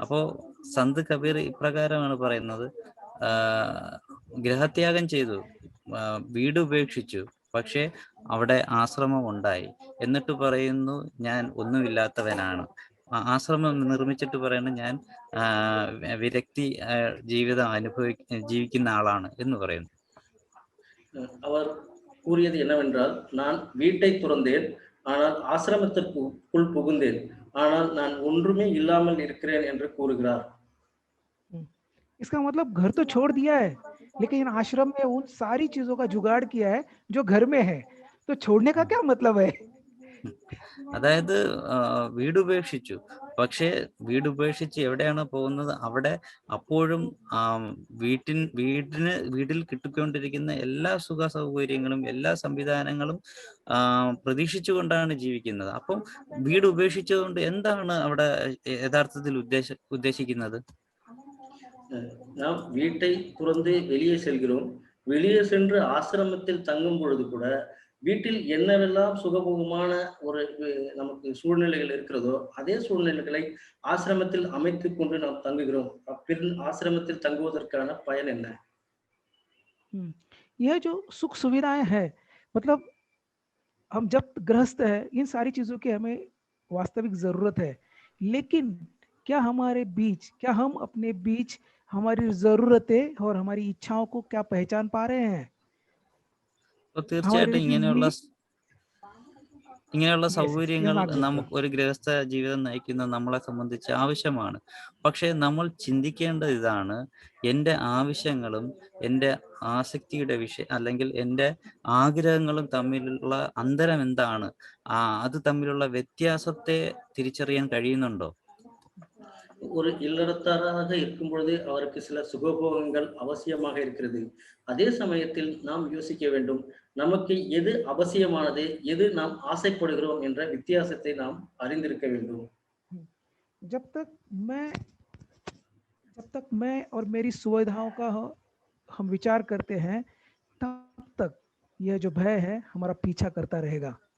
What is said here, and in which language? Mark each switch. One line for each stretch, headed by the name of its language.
Malayalam: അപ്പോ സന്ത് കബീർ ഇപ്രകാരമാണ് പറയുന്നത്, ഗ്രഹത്യാഗം ചെയ്തു, വീട് ഉപേക്ഷിച്ചു, പക്ഷെ അവിടെ ആശ്രമം ഉണ്ടായി, എന്നിട്ട് പറയുന്നു ഞാൻ ഒന്നുമില്ലാത്തവനാണ്. ആശ്രമം നിർമ്മിച്ചിട്ട് പറയുന്നു ഞാൻ വിരക്തി ജീവിതം ജീവിക്കുന്ന ആളാണ് എന്ന് പറയുന്നു. അവർ
Tamil: கூறியது என்னவென்றால், நான் வீட்டை துறந்தேன், ஆனால் ஆசிரமத்திற்குள் புகுந்தேன், ஆனால் நான் ஒன்றுமே இல்லாமல் இருக்கிறேன் என்று கூறுகிறார்.
Hindi: इसका मतलब घर तो छोड़ दिया है, लेकिन आश्रम में उन सारी चीजों का जुगाड़ किया है जो घर में है, तो छोड़ने का क्या मतलब है?
Malayalam: അതായത് വീട് ഉപേക്ഷിച്ചു, പക്ഷേ വീട് ഉപേക്ഷിച്ച് എവിടെയാണ് പോകുന്നത്, അവിടെ അപ്പോഴും വീട്ടിൽ കിട്ടിക്കൊണ്ടിരിക്കുന്ന എല്ലാ സുഖ സൗകര്യങ്ങളും എല്ലാ സംവിധാനങ്ങളും പ്രതീക്ഷിച്ചുകൊണ്ടാണ് ജീവിക്കുന്നത്. അപ്പം വീട് ഉപേക്ഷിച്ചതുകൊണ്ട് എന്താണ് അവിടെ യഥാർത്ഥത്തിൽ ഉദ്ദേശിക്കുന്നത്?
Tamil: நாம் வீட்டை துறந்து வெளியே செல்கிறோம். வெளியே சென்று ஆசிரமத்தில் தங்கும் பொழுது கூட வீட்டில் என்னவெல்லாம் சுகபோகமான ஒரு நமக்கு சூழ்நிலைகள் இருக்கிறதோ அதே சூழ்நிலைகளை ஆசிரமத்தில் அமைத்து கொண்டு நாம் தங்குகிறோம். ஆசிரமத்தில் தங்குவதற்கான பயன் என்ன?
Hindi: यह जो सुख सुविधाएं है, मतलब हम जब गृहस्थ है, इन सारी चीजों की हमें वास्तविक जरूरत है, लेकिन क्या हमारे बीच, क्या हम अपने बीच हमारी जरूरतें और हमारी इच्छाओं को क्या पहचान पा रहे हैं?
Malayalam: തീർച്ചയായിട്ടും ഇങ്ങനെയുള്ള സൗകര്യങ്ങൾ നമുക്ക് ഒരു ഗൃഹസ്ഥ ജീവിതം നയിക്കുന്ന നമ്മളെ സംബന്ധിച്ച് ആവശ്യമാണ്. പക്ഷെ നമ്മൾ ചിന്തിക്കേണ്ടത് ഇതാണ്, എൻ്റെ ആവശ്യങ്ങളും എൻ്റെ ആസക്തിയുടെ അല്ലെങ്കിൽ എൻ്റെ ആഗ്രഹങ്ങളും തമ്മിലുള്ള അന്തരം എന്താണ്, അത് തമ്മിലുള്ള വ്യത്യാസത്തെ തിരിച്ചറിയാൻ കഴിയുന്നുണ്ടോ?
Tamil: ஒரு இல்லறத்தாராக இருக்கும் பொழுது அவருக்கு சில சுகபோகங்கள் அவசியமாக இருக்கிறது. அதே சமயத்தில் நாம் யோசிக்க வேண்டும், நமக்கு எது அவசியமானது, எது நாம் ஆசைப்படுகிறோம் என்ற வித்தியாசத்தை நாம் அறிந்திருக்க வேண்டும்.
Hindi: जब तक मैं और मेरी सुविधाओं का हम विचार करते हैं, तब तक यह जो भय है हमारा पीछा करता रहेगा.